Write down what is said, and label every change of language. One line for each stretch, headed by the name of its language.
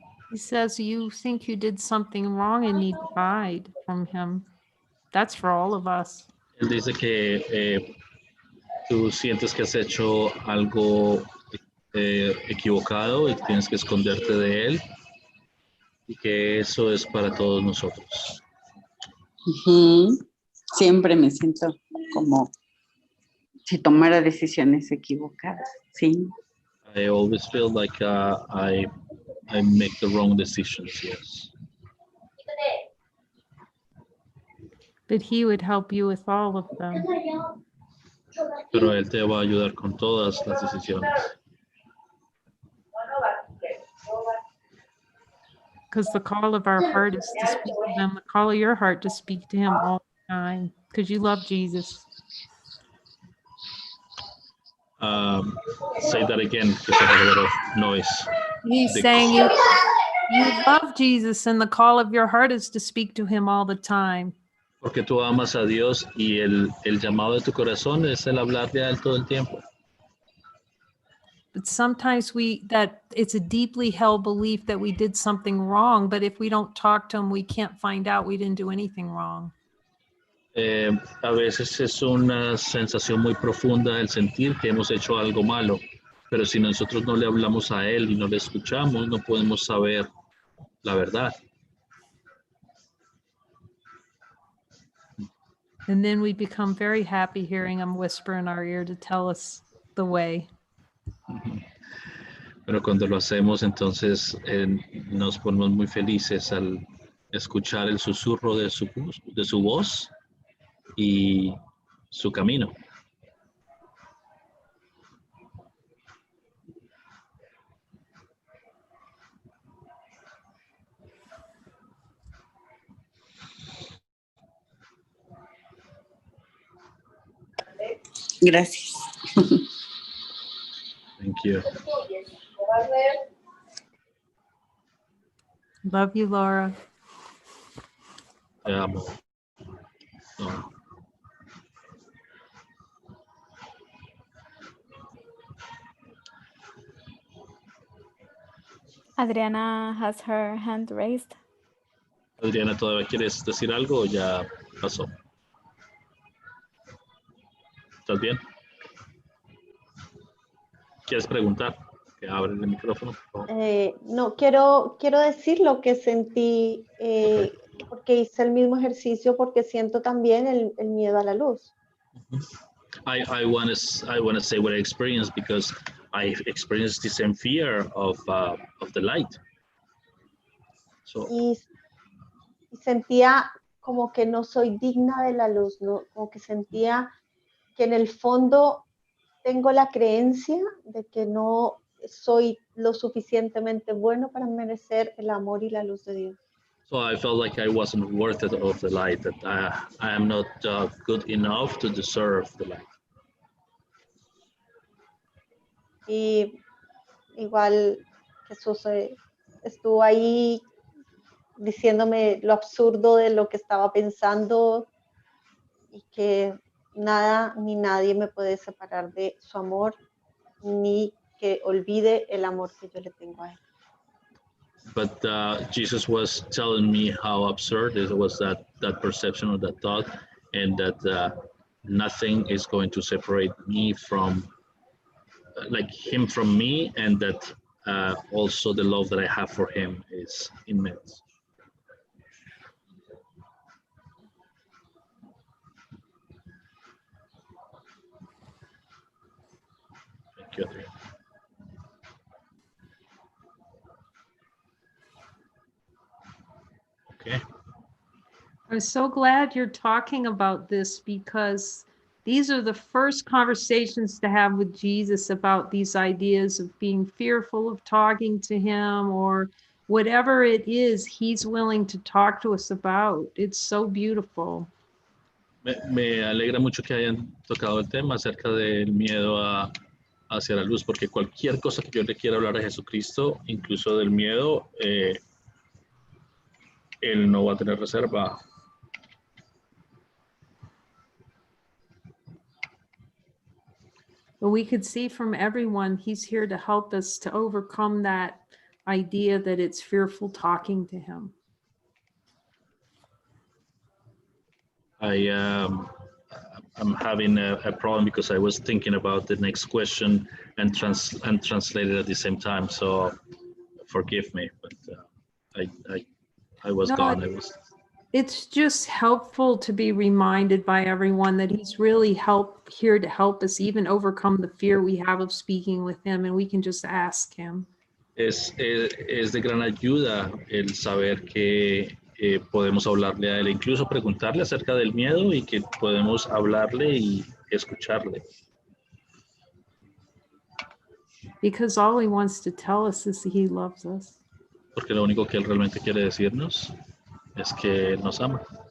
English: He says you think you did something wrong and need to hide from him. That's for all of us.
Spanish: Él dice que tú sientes que has hecho algo equivocado y que tienes que esconderte de él y que eso es para todos nosotros. Ujú. Siempre me siento como si tomara decisiones equivocadas, sí.
English: I always feel like I make the wrong decisions, yes. But he would help you with all of them.
Spanish: Pero él te va a ayudar con todas las decisiones.
English: Because the call of our heart is to speak to him. The call of your heart to speak to him all the time. Because you love Jesus. Say that again, because I have a lot of noise. He's saying you love Jesus and the call of your heart is to speak to him all the time.
Spanish: Porque tú amas a Dios y el llamado de tu corazón es el hablarle a él todo el tiempo.
English: But sometimes it's a deeply held belief that we did something wrong, but if we don't talk to him, we can't find out we didn't do anything wrong.
Spanish: A veces es una sensación muy profunda el sentir que hemos hecho algo malo, pero si nosotros no le hablamos a él y no le escuchamos, no podemos saber la verdad.
English: And then we become very happy hearing him whisper in our ear to tell us the way.
Spanish: Pero cuando lo hacemos, entonces nos ponemos muy felices al escuchar el susurro de su voz y su camino. Gracias.
English: Thank you. Love you, Laura.
Spanish: Te amo. No.
English: Adriana has her hand raised.
Spanish: Adriana, ¿todavía quieres decir algo o ya pasó? ¿Estás bien? ¿Quieres preguntar? Que abre el micrófono, por favor. No, quiero decir lo que sentí, porque hice el mismo ejercicio, porque siento también el miedo a la luz.
English: I want to say what I experienced because I experienced the same fear of the light. So,
Spanish: Y sentía como que no soy digna de la luz, ¿no? Como que sentía que en el fondo tengo la creencia de que no soy lo suficientemente bueno para merecer el amor y la luz de Dios.
English: so I felt like I wasn't worth it of the light, that I am not good enough to deserve the light.
Spanish: Y igual Jesús estuvo ahí diciéndome lo absurdo de lo que estaba pensando y que nada ni nadie me puede separar de su amor, ni que olvide el amor que yo le tengo a él.
English: But Jesus was telling me how absurd it was, that perception or that thought, and that nothing is going to separate me from, like him from me, and that also the love that I have for him is immense. Thank you, Adriana. Okay. I'm so glad you're talking about this because these are the first conversations to have with Jesus about these ideas of being fearful of talking to him or whatever it is he's willing to talk to us about. It's so beautiful.
Spanish: Me alegra mucho que hayan tocado el tema acerca del miedo hacia la luz, porque cualquier cosa que yo le quiera hablar a Jesucristo, incluso del miedo, él no va a tener reserva.
English: But we could see from everyone, he's here to help us to overcome that idea that it's fearful talking to him. I'm having a problem because I was thinking about the next question and translated at the same time. So forgive me, but I was gone. It's just helpful to be reminded by everyone that he's really here to help us even overcome the fear we have of speaking with him, and we can just ask him.
Spanish: Es de gran ayuda el saber que podemos hablarle a él, incluso preguntarle acerca del miedo y que podemos hablarle y escucharle.
English: Because all he wants to tell us is that he loves us.
Spanish: Porque lo único que él realmente quiere decirnos es que él nos ama.